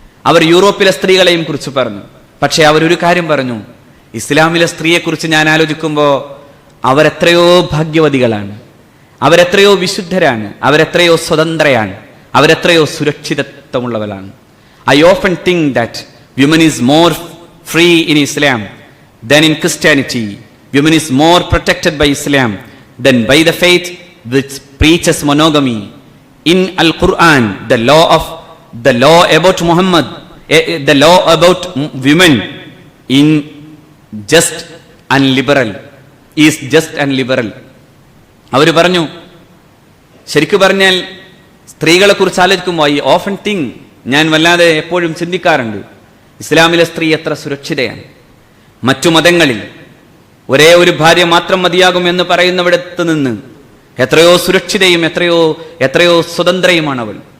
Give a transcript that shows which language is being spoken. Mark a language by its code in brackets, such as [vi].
[ml] അവർ യൂറോപ്പിലെ സ്ത്രീകളെയും കുറിച്ച് പറഞ്ഞു. പക്ഷെ അവരൊരു കാര്യം പറഞ്ഞു, ഇസ്ലാമിലെ സ്ത്രീയെക്കുറിച്ച് ഞാൻ ആലോചിക്കുമ്പോൾ അവരെത്രയോ ഭാഗ്യവതികളാണ്, അവരെത്രയോ വിശുദ്ധരാണ്, അവരെത്രയോ സ്വതന്ത്രയാണ്, അവരെത്രയോ സുരക്ഷിതത്വമുള്ളവരാണ്. [en] I often think that women is more free in Islam than in Christianity. Women is more protected by Islam than by the faith which preaches monogamy. In Al-Quran, the law about Muhammad, the law about women in just and liberal is just and liberal. [ml] അവർ പറഞ്ഞു, ശരിക്കു പറഞ്ഞാൽ സ്ത്രീകളെ കുറിച്ച് ആലോചിക്കുമ്പോൾ [en] I often think, [ml] ഞാൻ വല്ലാതെ എപ്പോഴും ചിന്തിക്കാറുണ്ട്, ഇസ്ലാമിലെ സ്ത്രീ എത്ര സുരക്ഷിതയാണ്. മറ്റു മതങ്ങളിൽ ഒരേ ഒരു ഭാര്യ മാത്രം മതിയാകും എന്ന് പറയുന്നവിടത്ത് നിന്ന് എത്രയോ സുരക്ഷിതയും എത്രയോ സ്വതന്ത്രയുമാണ് അവൾ.